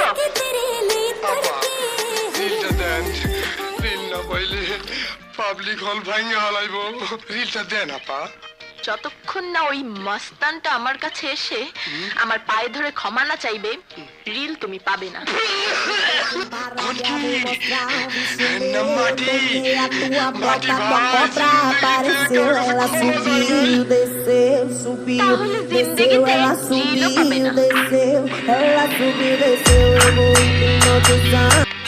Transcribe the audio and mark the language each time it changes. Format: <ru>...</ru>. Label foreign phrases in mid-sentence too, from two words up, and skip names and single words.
<bn>আপা রিলটা দেন, রিল না পাইলে পাবলিক হল ভাঙে হালাইব, রিলটা দেন আপা। যতক্ষণ না ওই মস্তানটা আমার কাছে এসে আমার পায়ে ধরে ক্ষমা না চাইবে, রিল তুমি পাবে না।</bn> <pt>Na Mati, Mati Ela subiu, desceu, subiu, desceu, ela subiu, desceu, ela subiu, desceu, eu vou hipnotizando.</pt>